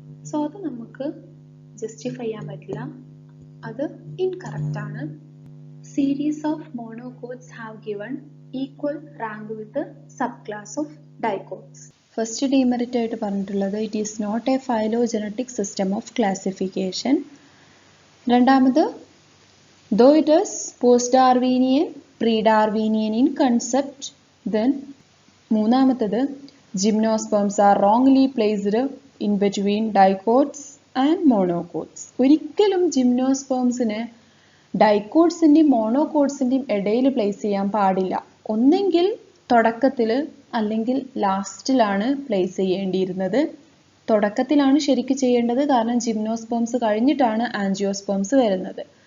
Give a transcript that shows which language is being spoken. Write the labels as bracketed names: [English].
[Malayalam] So അത് നമുക്ക് justify ചെയ്യാൻ പറ്റില്ല, അത് ഇൻകറക്റ്റ് ആണ്. [English] Series of monocots have given equal rank with subclass of dicots. [Malayalam] First demerit ആയിട്ട് പറഞ്ഞിട്ടുള്ളത് [English] It is not a phylogenetic system of classification. രണ്ടാമത് though it is post-Darwinian, pre-Darwinian in concept. Then മൂന്നാമത്തത് gymnosperms are wrongly placed in between dicots and monocots. [Malayalam] ഒരിക്കലും ജിംനോസ്പേംസിനെ ഡൈക്കോട്സിന്റെയും മോണോകോട്സിന്റെയും ഇടയിൽ place ചെയ്യാൻ പാടില്ല. ഒന്നെങ്കിൽ തുടക്കത്തിൽ അല്ലെങ്കിൽ ലാസ്റ്റിലാണ് പ്ലേസ് ചെയ്യേണ്ടിയിരുന്നത്. തുടക്കത്തിലാണ് ശരിക്കും ചെയ്യേണ്ടത്, കാരണം ജിംനോസ്പേംസ് കഴിഞ്ഞിട്ടാണ് ആൻജിയോസ്പേംസ് വരുന്നത്.